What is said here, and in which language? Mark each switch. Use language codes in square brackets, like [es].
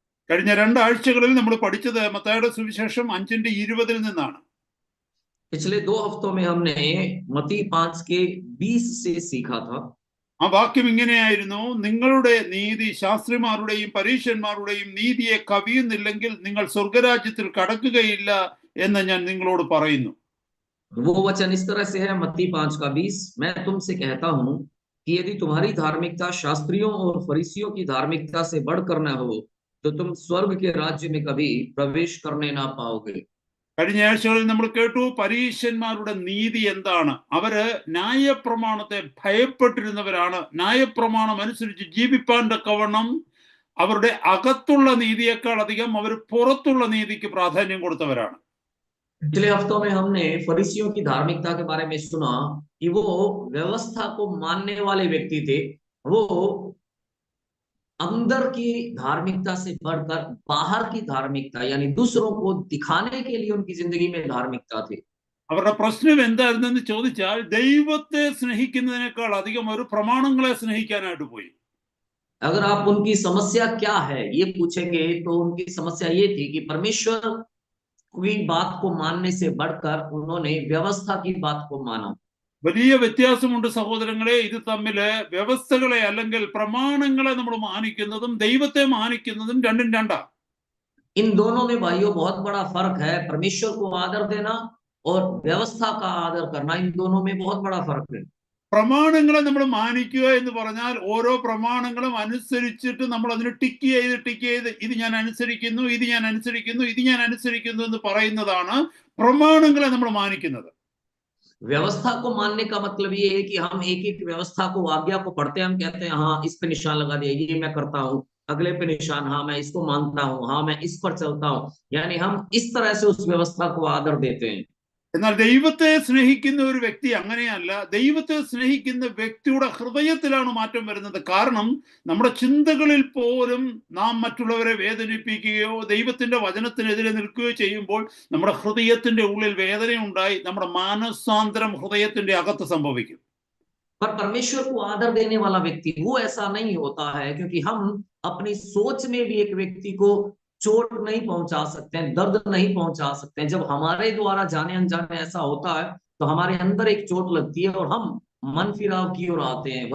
[ml] കഴിഞ്ഞ 2 ആഴ്ചകളിൽ നമ്മൾ പഠിച്ചത് മത്തായിയുടെ സുവിശേഷം 5:20 നിന്നാണ്. [hi] पिछले 2 हफ्तों में हमने मत्ती 5:20 से सीखा था। [ml] ആ വാക്യം ഇങ്ങനെയായിരുന്നു: നിങ്ങളുടെ നീതി ശാസ്ത്രിമാരുടെയും പരീശന്മാരുടെയും നീതിയെ കവിയുന്നില്ലെങ്കിൽ നിങ്ങൾ സ്വർഗരാജ്യത്തിൽ കടക്കുകയില്ല എന്ന് ഞാൻ നിങ്ങളോട് പറയുന്നു. [hi] वो वचन इस तरह से है, मत्ती 5:20, मैं तुमसे कहता हूं कि यदि तुम्हारी धार्मिकता शास्त्रियों और फरीसियों की धार्मिकता से बढ़कर न हो तो तुम स्वर्ग के राज्य में कभी प्रवेश करने ना पाओगे। [ml] കഴിഞ്ഞ ആഴ്ചകളിൽ നമ്മൾ കേട്ടു പരീശന്മാരുടെ നീതി എന്താണ്. അവര് ന്യായപ്രമാണത്തെ ഭയപ്പെട്ടിരുന്നവരാണ്. ന്യായപ്രമാണം അനുസരിച്ച് ജീവിപ്പാൻ തക്കവണ്ണം അവരുടെ അകത്തുള്ള നീതിയേക്കാൾ അധികം അവർ പുറത്തുള്ള നീതിക്ക് പ്രാധാന്യം കൊടുത്തവരാണ്. [hi] पिछले हफ्तों में हमने फरीसियों की धार्मिकता के बारे में सुना कि वो व्यवस्था को मानने वाले व्यक्ति थे। वो अंदर की धार्मिकता से बढ़कर बाहर की धार्मिकता, यानी दूसरों को दिखाने के लिए उनकी जिंदगी में धार्मिकता थी। [ml] അവരുടെ പ്രശ്നം എന്തായിരുന്നെന്ന് ചോദിച്ചാൽ ദൈവത്തെ സ്നേഹിക്കുന്നതിനേക്കാൾ അധികം അവർ പ്രമാണങ്ങളെ സ്നേഹിക്കാനായിട്ട് പോയി. [hi] अगर आप उनकी समस्या क्या है ये पूछेंगे तो उनकी समस्या ये थी कि परमेश्वर की बात को मानने से बढ़कर उन्होंने व्यवस्था की बात को माना। [ml] വലിയ വ്യത്യാസമുണ്ട് സഹോദരങ്ങളെ. ഇത് തമ്മില് വ്യവസ്ഥകളെ അല്ലെങ്കിൽ പ്രമാണങ്ങളെ നമ്മൾ മാനിക്കുന്നതും ദൈവത്തെ മാനിക്കുന്നതും രണ്ടും രണ്ടാ. [hi] इन दोनों में भाइयों बहुत बड़ा फर्क है। परमेश्वर को आदर देना और व्यवस्था का आदर करना, इन दोनों में बहुत बड़ा फर्क है। [ml] പ്രമാണങ്ങളെ നമ്മൾ മാനിക്കുക എന്ന് പറഞ്ഞാൽ ഓരോ പ്രമാണങ്ങളും അനുസരിച്ചിട്ട് നമ്മൾ അതിന് ടിക്ക് ചെയ്ത് ഇത് ഞാൻ അനുസരിക്കുന്നു, ഇത് ഞാൻ അനുസരിക്കുന്നു, ഇത് ഞാൻ അനുസരിക്കുന്നു എന്ന് പറയുന്നതാണ് പ്രമാണങ്ങളെ നമ്മൾ മാനിക്കുന്നത്. [hi] व्यवस्था को मानने का मतलब ये है कि हम एक एक व्यवस्था को, आज्ञा को पढ़ते हैं, हम कहते हैं हाँ इस पे निशान लगा दिया, ये मैं करता हूँ, अगले पे निशान, हाँ मैं इसको मानता हूँ, हाँ मैं इस पर चलता हूँ, यानी हम इस तरह से उस व्यवस्था को आदर देते हैं। [ml] എന്നാൽ ദൈവത്തെ സ്നേഹിക്കുന്ന ഒരു വ്യക്തി അങ്ങനെയല്ല. ദൈവത്തെ സ്നേഹിക്കുന്ന വ്യക്തിയുടെ ഹൃദയത്തിലാണ് മാറ്റം വരുന്നത്. കാരണം നമ്മുടെ ചിന്തകളിൽ പോലും നാം മറ്റുള്ളവരെ വേദനിപ്പിക്കുകയോ ദൈവത്തിന്റെ വചനത്തിനെതിരെ നിൽക്കുകയോ ചെയ്യുമ്പോൾ നമ്മുടെ ഹൃദയത്തിന്റെ ഉള്ളിൽ വേദനയുണ്ടായി നമ്മുടെ മാനസാന്തരം ഹൃദയത്തിന്റെ അകത്ത് സംഭവിക്കും. [hi] पर परमेश्वर को आदर देने वाला व्यक्ति वो ऐसा नहीं होता है, क्योंकि हम अपनी सोच में भी एक व्यक्ति को चोट नहीं पहुंचा सकते हैं, दर्द नहीं पहुंचा सकते हैं। जब हमारे द्वारा जाने अनजाने ऐसा होता है तो हमारे अंदर एक चोट लगती है और हम मन फिराव की ओर आते हैं।